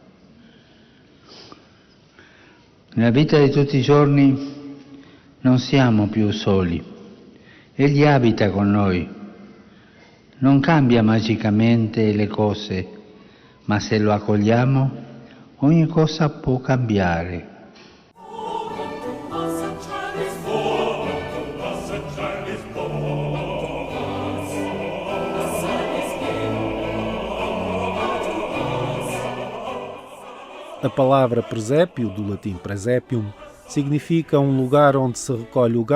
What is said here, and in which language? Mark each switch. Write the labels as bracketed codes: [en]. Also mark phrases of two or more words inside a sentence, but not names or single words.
[it] Nella vita di tutti i giorni non siamo più soli, Egli abita con noi, non cambia magicamente le cose, ma se lo accogliamo ogni cosa può cambiare. [pt] A palavra presépio, do latim presepium, significa um lugar onde se recolhe o